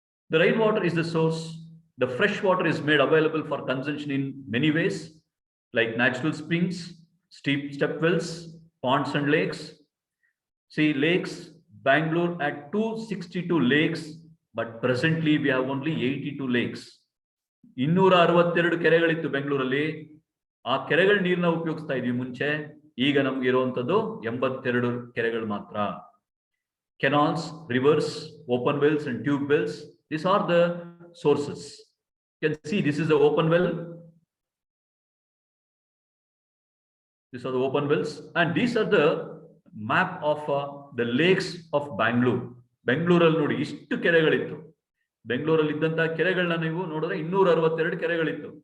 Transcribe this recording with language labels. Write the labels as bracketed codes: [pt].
[en] The rainwater is the source. The fresh water is made available for consumption in many ways, like natural springs, step wells, ponds and lakes. See, lakes, Bangalore had 262 lakes, but presently we have only 82 lakes. [kn] 262 ಕೆರೆಗಳಿತ್ತು ಬೆಂಗಳೂರಲ್ಲಿ. ಆ ಕೆರೆಗಳ ನೀರನ್ನ ಉಪಯೋಗಿಸ್ತಾ ಇದ್ವಿ ಮುಂಚೆ. ಈಗ ನಮ್ಗೆ ಇರುವಂತದ್ದು 82 ಕೆರೆಗಳು ಮಾತ್ರ. [en] Canals, rivers, open wells and tube wells, these are the sources. You can see this is the open well. These are the open wells, and these are the map of the lakes of Bangalore. [kn] Bangalore ಅಲ್ಲಿ ನೋಡಿ ಇಷ್ಟು ಕೆರೆಗಳಿತ್ತು. ಬೆಂಗಳೂರಲ್ಲಿ ಇದ್ದಂತ ಕೆರೆಗಳನ್ನ ನೀವು ನೋಡಿದ್ರೆ 262 ಕೆರೆಗಳಿತ್ತು.